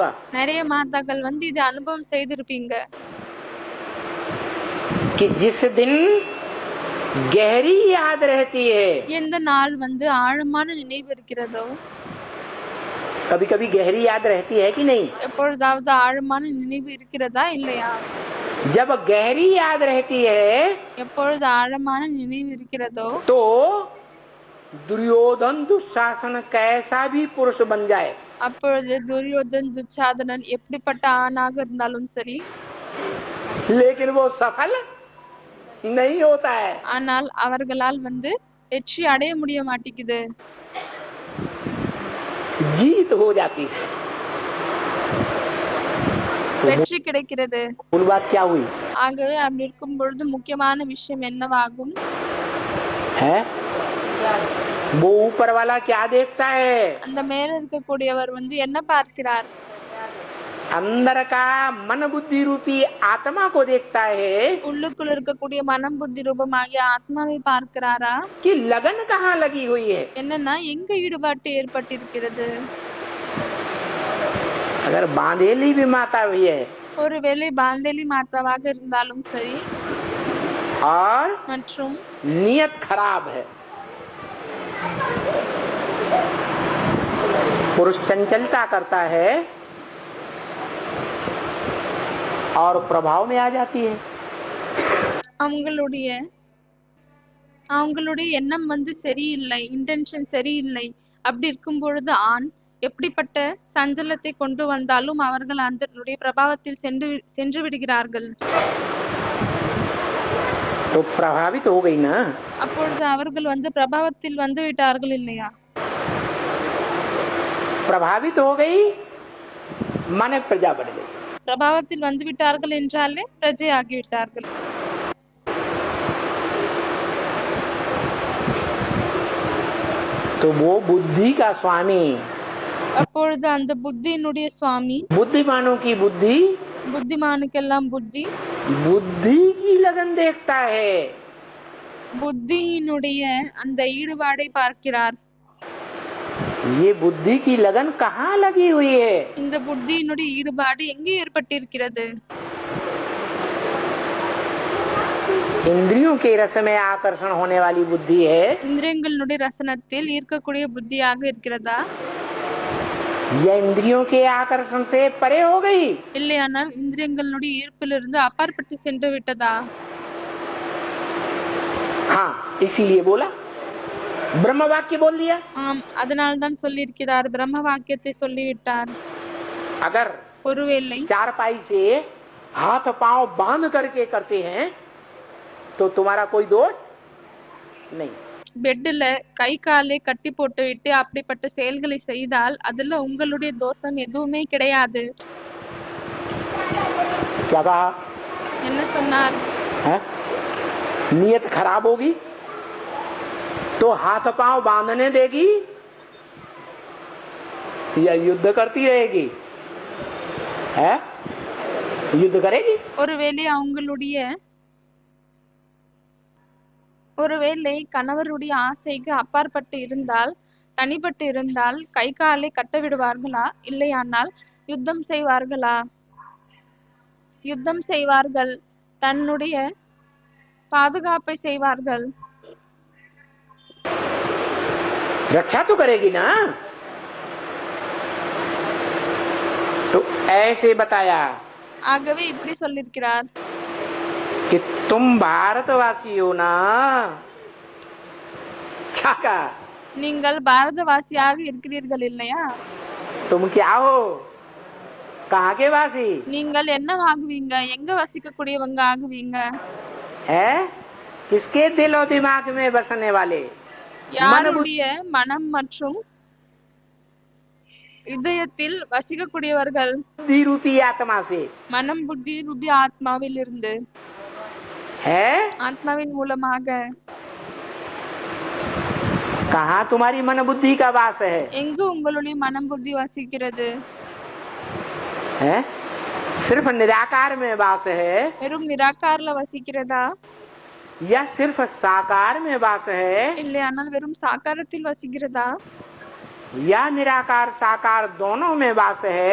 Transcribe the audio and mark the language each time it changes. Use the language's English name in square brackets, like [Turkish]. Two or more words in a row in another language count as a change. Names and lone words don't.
[Tamil] நிறைய மாதாக்கள் வந்து இது அனுபவம் செய்திருப்பீங்க. [Hindi] कि जिस दिन गहरी याद रहती है, [Tamil] எந்த நாள் வந்து ஆழமான நினைவு இருக்கிறதோ, [Hindi] कभी कभी गहरी याद रहती है कि नहीं? [Tamil] எப்பொழுதாவது ஆழமான நினைவு இருக்கிறதா இல்லையா? [Hindi] जब गहरी याद रहती है [Tamil] எப்பொழுது ஆழமான நினைவு இருக்கிறதோ, [Hindi] तो दुर्योधन दुशासन कैसा भी पुरुष बन जाए, [Tamil] அப்பொழுது துரியோதன் துச்சாதனன் எப்படிப்பட்ட ஆணாக இருந்தாலும் சரி, [Hindi] लेकिन वो सफल नहीं होता है। [Tamil] ஆனால் அவர்களால் வந்து வெற்றி அடைய முடிய மாட்டேங்குது, [Hindi] जीत हो जाती है। [Tamil] வெற்றி கிடைக்கிறது. [Hindi] मूल बात क्या हुई [Tamil] ஆகவே அப்படி இருக்கும் பொழுது முக்கியமான விஷயம் என்னவாகும்? [Hindi] है? वो ऊपर वाला क्या देखता है? [Tamil] அந்த மேல இருக்கக்கூடியவர் வந்து என்ன பார்க்கிறார்? [Hindi] अंदर का मन बुद्धि रूपी आत्मा को देखता है [Tamil] உள்ளுக்குள் இருக்கக்கூடிய மனம் புத்தி ரூபமாகிய ஆத்மாவை பார்க்கிறாரா? [Hindi] कि लगन कहाँ लगी हुई है। [Tamil] என்னன்னா எங்க ஈடுபாட்டு ஏற்பட்டிருக்கிறது? [Hindi] अगर बांधेली भी माता हुई है [Tamil] ஒருவேளை பாந்தேலி மாதாவாக இருந்தாலும் சரி, [Hindi] और [Tamil] மற்றும் [Hindi] नियत खराब है, पुरुष चंचलता करता है और प्रभाव में आ जाती है। [Tamil] அவங்களுடைய எண்ணம் வந்து சரியில்லை, இன்டென்ஷன் சரியில்லை. அப்படி இருக்கும் பொழுது ஆண் எப்படிப்பட்ட சஞ்சலத்தை கொண்டு வந்தாலும் அவர்கள் அதனுடைய பிரபாவத்தில் சென்று விடுகிறார்கள். [Hindi] तो प्रभावित हो गई ना। [Tamil] அப்பொழுது அவர்கள் வந்து பிரபாவத்தில் வந்து விட்டார்கள் இல்லையா? [Hindi] प्रभावित हो गई माने प्रजा बढ़ गई। [Tamil] பிரபாவத்தில் வந்து விட்டார்கள் என்றாலே பிரஜை ஆகிவிட்டார்கள். [Hindi] तो वो बुद्धि का स्वामी [Tamil] அப்பொழுது அந்த புத்தியினுடைய சுவாமி, [Hindi] बुद्धिमानों की बुद्धि [Tamil] புத்திமானுக்கெல்லாம் புத்தி, [Hindi] बुद्धि की लगन देखता है। [Tamil] புத்தியினுடைய அந்த ஈடுபாடை பார்க்கிறார். [Hindi] ये बुद्धि की लगन कहाँ लगी हुई है? [Tamil] இந்த புத்தியினுடைய ஈடுபாடு எங்கே ஏற்பட்டிருக்கிறது? [Hindi] इंद्रियों के रस में आकर्षण होने वाली बुद्धि है, [Tamil] இந்திரியங்களுடைய ரசனத்தில் ஈர்க்கக்கூடிய புத்தியாக இருக்கிறதா, [Hindi] या इंद्रियों के आकर्षण से परे हो गई? [Tamil] இல்லையானால் இந்திரியங்களுடைய ஈர்ப்பிலிருந்து அப்பாற்பட்டு சென்று விட்டதா? [Hindi] हाँ, इसीलिए बोला, ब्रह्म वाक्य बोल दिया। [Tamil] ஆம், அதனால்தான் சொல்லியிருக்கிறார், பிரம்ம வாக்கியத்தை சொல்லிவிட்டார். [Hindi] अगर [Tamil] ஒருவேளை [Hindi] चारपाई से हाथ पांव बांध करके करते हैं तो तुम्हारा कोई दोष नहीं। [Tamil] பெட்ல கை காலை கட்டி போட்டு விட்டு அப்படிப்பட்ட செயல்களை செய்தால் அதுல உங்களுடைய தோஷம் எதுவுமே கிடையாது. [Hindi] क्या कहा? [Tamil] என்ன சொன்னார்? [Hindi] है? नियत खराब होगी तो हाथ पांव बांधने देगी या युद्ध करती रहेगी? है? युद्ध करेगी। [Tamil] ஒருவேளை கணவருடைய ஆசைக்கு அப்பாற்பட்டு இருந்தால், தனிப்பட்டு இருந்தால் கை காலை கட்ட விடுவார்களா? இல்லையானால் யுத்தம் செய்வார்களா? யுத்தம் செய்வார்கள், தன்னுடைய பாதுகாப்பை செய்வார்கள். [Hindi] रक्षा तो करेगी ना। तो ऐसे बताया [Tamil] ஆகவே இப்படி சொல்லியிருக்கிறார், [Hindi] कि तुम भारतवासी हो ना। क्या कहा? [Tamil] நீங்கள் பாரதவாசியாக இருக்கிறீர்கள் இல்லையா? [Hindi] तुम क्या हो? कहाँ के वासी? [Tamil] நீங்கள் என்ன ஆகுவீங்க? எங்க வசிக்கக்கூடியவங்க ஆகுவீங்க? [Hindi] है? किसके दिल और दिमाग में बसने वाले? [Tamil] யாருடைய மனம் மற்றும் இதயத்தில் வசிக்கக்கூடியவர்கள்? [Hindi] बुद्धि रूपी आत्मा से [Tamil] மனம் புத்தி ரூபி ஆத்மாவில் இருந்து, [Hindi] है। [Tamil] ஆத்மாவின் மூலமாக. [Hindi] कहाँ तुम्हारी मन बुद्धि का वास है? [Tamil] எங்கு உங்களுடைய மனம் புத்தி வசிக்கிறது? [Hindi] है? सिर्फ निराकार में वास है [Tamil] வெறும் நிராகார்ல வசிக்கிறதா? [Hindi] या सिर्फ साकार में वास है [Tamil] இல்லையானால் வெறும் சாகாரத்தில் வசிக்கிறதா? [Hindi] या निराकार साकार दोनों में वास है